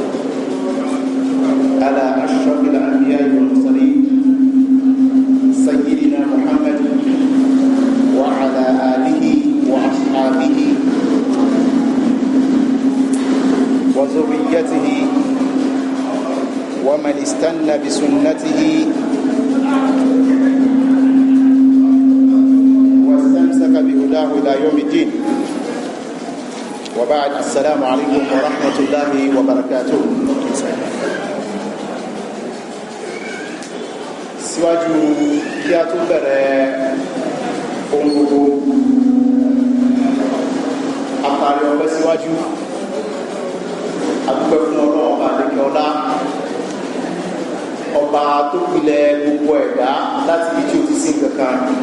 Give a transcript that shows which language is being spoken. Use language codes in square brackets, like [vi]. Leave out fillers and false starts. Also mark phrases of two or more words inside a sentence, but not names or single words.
[ar] على أشرف الأنبياء والمرسلين سيدنا محمد وعلى آله وأصحابه وذريته ومن استنى بسنته واستمسك بهداه إلى يوم الدين. وبعد، السلام عليكم ورحمة الله وبركاته. [yo] síwájú kí a tó bẹ̀rẹ̀ ohun gbogbo, àpàrí ọpẹ́ síwájú adúpẹ́ fún Ọlọ́run ọba àdékẹ́ ọlá, ọba tó pilẹ̀ gbogbo ẹ̀dá láti ibi tí ó ti sí kankan,